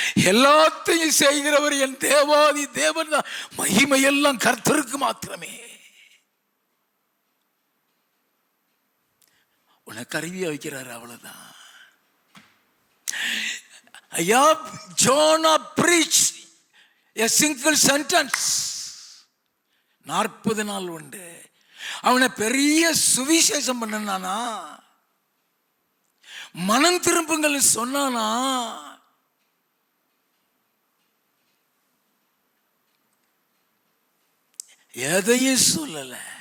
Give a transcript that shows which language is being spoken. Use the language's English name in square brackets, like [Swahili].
[Tamil] எல்லாத்தையும் செய்கிறவர் என் தேவாதி தேவன் தான். மகிமையெல்லாம் கர்த்தருக்கு மாத்திரமே. உனக்கு அறிவியா வைக்கிறாரு, அவ்வளவுதான் ஐயா. [English] Jonah preached a single sentence. [Tamil] 40 நாள் உண்டு. அவனை பெரிய சுவிசேஷம் பண்ணானா, மனம் திரும்புங்கள் சொன்னானா, எதையும் சொல்லல.